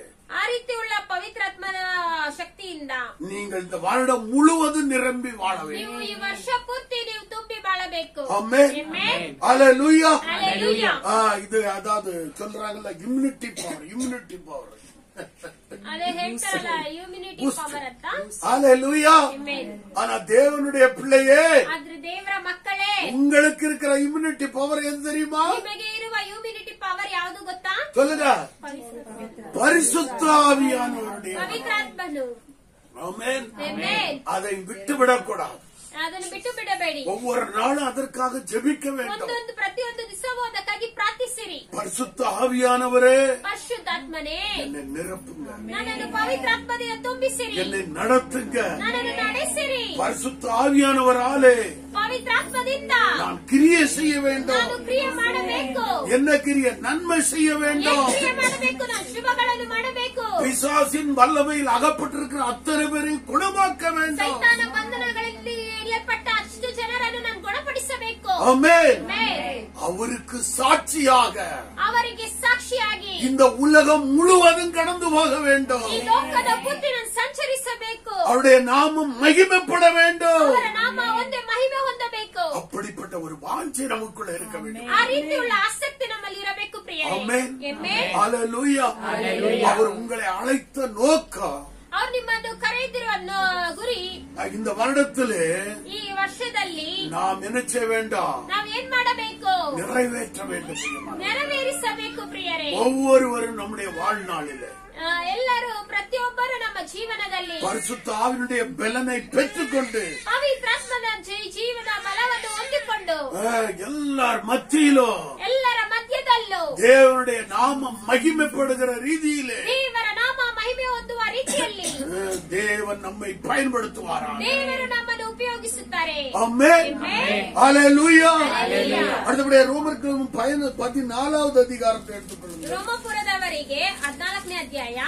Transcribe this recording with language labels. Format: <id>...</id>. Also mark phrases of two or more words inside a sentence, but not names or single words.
<kn>ಆ ರೀತಿ ಉಳ್ಳ ಪವಿತ್ರಾತ್ಮನ ಶಕ್ತಿಯಿಂದ</kn> <ta>நீங்கள் இந்த வருடம் முழுவதும் நிரம்பி வாழ</ta> <kn>ನೀವು</kn> <ta>வேண்டும்.</ta> <kn>ಈ ವರ್ಷ ಪೂರ್ತಿ ನೀವು ತುಂಬಿ ಬಾಳಬೇಕು.</kn> <ta>ஆமென்.</ta> <kn>Amen.</kn> <ta>ஹalleluya.</ta> <kn>Hallelujah.</kn> <ta>இது அதாவது சொல்றாங்கல்ல,</ta> <en>immunity power.</en> <kn>ಅದೇ ಹೇಳ್ತಾರಲ್ಲ,</kn> <en>immunity power</en> <kn>ಅಂತ.</kn> <ta>ஹalleluya.</ta> <kn>Amen.</kn> <ta>ஆனா தேவனுடைய பிள்ளையே,</ta> <kn>ಆದ್ರೆ ದೇವರ ಮಕ್ಕಳೇ,</kn> <ta>உங்களுக்கு இருக்கிற</ta> <en>immunity power</en> <ta>எது தெரியுமா?</ta> <kn>ನಿಮಗೆ ಇರುವ</kn> <en>immunity power</en> <kn>ಯಾವುದು ಗೊತ್ತಾ?</kn> <ta>சொல்லுங்க, பரிசுத்த ஆவியானவருடைய</ta> <kn>ಪವಿತ್ರಾತ್ಮನು.</kn> <ta>ஆமென்.</ta> <kn>Amen.</kn> <ta>அதை விட்டுவிடக்கூடாது.</ta> <kn>ಅದನ್ನು ಬಿಟ್ಟು ಬಿಡಬೇಡಿ.</kn> <ta>ஒவ்வொரு நாளும் அதற்காக ஜெபிக்க வேண்டும்.</ta> <kn>ಪ್ರತಿಯೊಂದು ದಿವಸವೂ ಅದಕ್ಕಾಗಿ ಪ್ರಾರ್ಥಿಸಿರಿ.</kn> <ta>பரிசுத்த ஆவியானவரே,</ta> <kn>ಪರಿಶುದ್ಧಾತ್ಮನೇ,</kn> <ta>என்னை நிரப்புங்க,</ta> <kn>ನನ್ನನ್ನು ಪವಿತ್ರಾತ್ಮದಿಂದ ತುಂಬಿಸಿರಿ,</kn> <ta>என்னை நடத்துங்க.</ta> <kn>ನನ್ನನ್ನು ನಡೆಸಿರಿ.</kn> <ta>பரிசுத்த ஆவியானவராலே</ta> <kn>ಪವಿತ್ರಾತ್ಮದಿಂದ</kn> <ta>நான் கிரியை செய்ய வேண்டும்.</ta> <kn>ನಾನು ಕ್ರಿಯೆ ಮಾಡಬೇಕು.</kn> <ta>என்ன கிரியை? நன்மை செய்ய வேண்டும்.</ta> <kn>ಕ್ರಿಯೆ ಮಾಡಬೇಕು, ನಾನು ಶುಭಗಳನ್ನು ಮಾಡಬೇಕು.</kn> <ta>பிசாசின் வல்லமையில் அகப்பட்டிருக்கிற அத்தனை பேரையும் குணமாக்க வேண்டும்.</ta> <kn>ಸೈತಾನ ಬಂಧನಗಳಲ್ಲಿ ಎಳೆಯಲ್ಪಟ್ಟ ಅಷ್ಟು ಜನರನ್ನು ನಾನು ಗುಣಪಡಿಸಬೇಕು.</kn> <ta>ஆமென்.</ta> <kn>Amen.</kn> <ta>அவருக்கு சாட்சியாக</ta> <kn>ಅವರಿಗೆ ಸಾಕ್ಷಿಯಾಗಿ</kn> <ta>இந்த உலகம் முழுவதும் கடந்து போக வேண்டும்.</ta> <kn>ಈ ಲೋಕದ ಪೂರ್ತಿ ನಾನು ಸಂಚರಿಸಬೇಕು.</kn> <ta>அவருடைய நாமம் மகிமைப்பட வேண்டும்.</ta> <kn>ಅವರ ನಾಮ ಒಂದೇ ಮಹಿಮೆ ಹೊಂದಬೇಕು.</kn> <ta>அப்படிப்பட்ட ஒரு வாஞ்சை நமக்குள்ள இருக்க வேண்டும்.</ta> <kn>ಆ ರೀತಿಯುಳ್ಳ ಆಸಕ್ತಿ ನಮ್ಮಲ್ಲಿ ಇರಬೇಕು ಪ್ರಿಯರೇ.</kn> <ta>ஆமென்.</ta> <kn>Amen.</kn> <ta>ஹalleluya. அவர் உங்களை அழைத்த நோக்கம்</ta> <kn>ಅವ್ರು ನಿಮ್ಮನ್ನು ಕರೆದಿರುವ ಗುರಿ</kn> <ta>இந்த வருடத்திலே</ta> <kn>ಈ ವರ್ಷದಲ್ಲಿ</kn> <ta>நாம் என்ன செய்ய வேண்டும்?</ta> <kn>ನಾವ್ ಏನ್ ಮಾಡಬೇಕು?</kn> <ta>நிறைவேற்ற வேண்டும்.</ta> <kn>ನೆರವೇರಿಸಬೇಕು ಪ್ರಿಯರೇ.</kn> <ta>ஒவ்வொருவரும் நம்முடைய வாழ்நாளிலே</ta> <kn>ಎಲ್ಲರೂ ಪ್ರತಿಯೊಬ್ಬರು ನಮ್ಮ ಜೀವನದಲ್ಲಿ</kn> <ta>பரிசுத்த ஆவியினுடைய பலனை பெற்றுக்கொண்டு</ta> <kn>ಪವಿತ್ರಾತ್ಮನ ಜೀವನ ಬಲವನ್ನು ಹೊಂದಿಕೊಂಡು</kn> <ta>எல்லார் மத்தியிலும்</ta> <kn>ಎಲ್ಲರ ಮಧ್ಯದಲ್ಲೂ</kn> <ta>தேவனுடைய நாமம் மகிமைப்படுகிற ரீதியிலே</ta> <kn>ದೇವರ ನಾಮ ಮಹಿಮೆ ಹೊಂದುವ ರೀತಿಯಲ್ಲಿ</kn> <ta>தேவன் நம்மை பயன்படுத்துவாரா.</ta> <kn>ದೇವರು ನಮ್ಮನ್ನು ಉಪಯೋಗಿಸುತ್ತಾರೆ.</kn> <ta>ஆமென்.</ta> <kn>Amen.</kn> <ta>ஹalleluya.</ta> <kn>Hallelujah.</kn> <ta>அடுத்தபடியாக ரோமருக்கு 14வது அதிகாரத்தை எடுத்துக்கொள்ளுங்கள்.</ta> <kn>ರೋಮಪುರದವರಿಗೆ 14ನೇ ಅಧ್ಯಾಯ</kn>